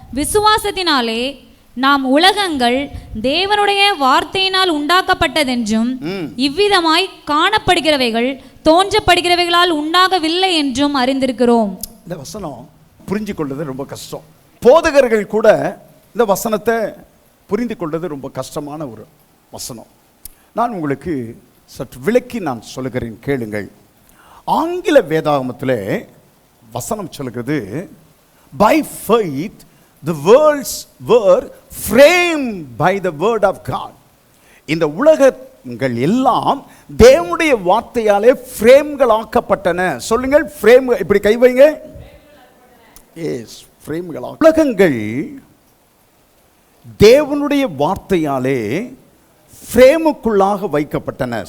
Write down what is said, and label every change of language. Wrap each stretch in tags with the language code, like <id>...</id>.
<ta>விசுவாசத்தினாலே நாம் உலகங்கள் தேவனுடைய வார்த்தையினால் உண்டாக்கப்பட்டதென்றும் இவ்விதமாய் காணப்படுகிறவைகள் தோன்றப்படுகிறவைகளால் உண்டாகவில்லை என்றும் அறிந்திருக்கிறோம். இந்த வசனம் புரிஞ்சு கொள்வது ரொம்ப கஷ்டம். போதகர்கள் கூட இந்த வசனத்தை புரிந்து கொள்வது ரொம்ப கஷ்டமான ஒரு வசனம். நான் உங்களுக்கு சற்று விளக்கி நான் சொல்லுகிறேன், கேளுங்கள். ஆங்கில வேதாகமத்திலே வசனம் சொல்கிறது,</ta> <en>by faith the worlds were framed by the word of God.</en> <ta>இந்த உலகங்கள் எல்லாம் தேவனுடைய வார்த்தையாலே ஃப்ரேம்கள் ஆக்கப்பட்டன. சொல்லுங்கள், ஃப்ரேம். இப்படி கை வைங்க. எஸ், ஃப்ரேம்கள். உலகங்கள் தேவனுடைய வார்த்தையாலே ஃப்ரேமுக்குள்ளாக வைக்கப்பட்டன.</ta>